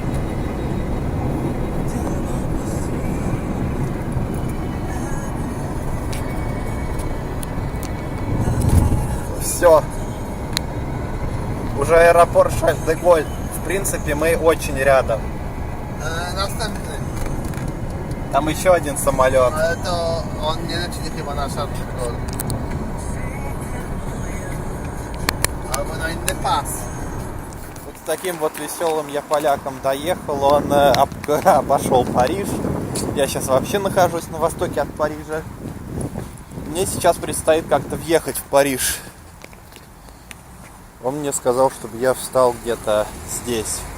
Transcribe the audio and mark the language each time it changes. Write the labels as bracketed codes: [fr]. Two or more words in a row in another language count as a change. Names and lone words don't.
[ru] Все. Уже аэропорт Шарль-де-Голь. В принципе, мы очень рядом. [pl] Następny. [ru] Там еще один самолет. [pl] Ale to on nie leci chyba na Charles albo na inny pas. [ru] Вот с таким вот веселым я поляком доехал. Он обошел Париж. Я сейчас вообще нахожусь на востоке от Парижа. Мне сейчас предстоит как-то въехать в Париж. Он мне сказал, чтобы я встал где-то здесь.